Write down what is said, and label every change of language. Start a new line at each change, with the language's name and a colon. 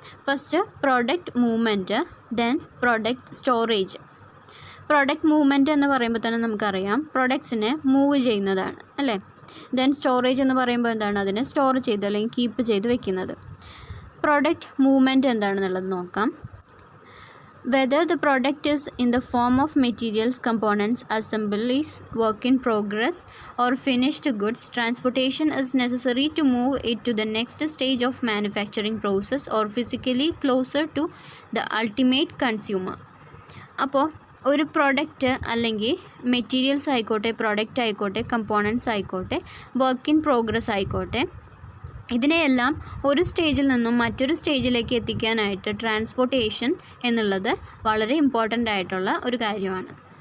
English: First product movement, then product storage.
Malayalam: Product movement എന്ന് പറയുമ്പോൾ തന്നെ നമുക്കറിയാം പ്രോഡക്ട്സിനെ മൂവ് ചെയ്യുന്നതാണ് അല്ലേ. ദെൻ സ്റ്റോറേജ് എന്ന് പറയുമ്പോൾ എന്താണ്, അതിനെ സ്റ്റോർ ചെയ്ത് അല്ലെങ്കിൽ കീപ്പ് ചെയ്ത് വെക്കുന്നത്. പ്രോഡക്റ്റ് മൂവ്മെൻറ്റ് എന്താണെന്നുള്ളത് നോക്കാം.
English: Whether the product is in the form of materials, components, assemblies, work in progress or finished goods, transportation is necessary to move it to the next stage of manufacturing process or physically closer to the ultimate consumer.
Malayalam: അപ്പോൾ ഒരു product അല്ലെങ്കിൽ materials ആയിക്കോട്ടെ, product ആയിക്കോട്ടെ, components ആയിക്കോട്ടെ, work in progress ആയിക്കോട്ടെ, ഇതിനെയെല്ലാം ഒരു സ്റ്റേജിൽ നിന്നും മറ്റൊരു സ്റ്റേജിലേക്ക് എത്തിക്കാനായിട്ട് ട്രാൻസ്പോർട്ടേഷൻ എന്നുള്ളത് വളരെ ഇമ്പോർട്ടൻ്റ് ആയിട്ടുള്ള ഒരു കാര്യമാണ്.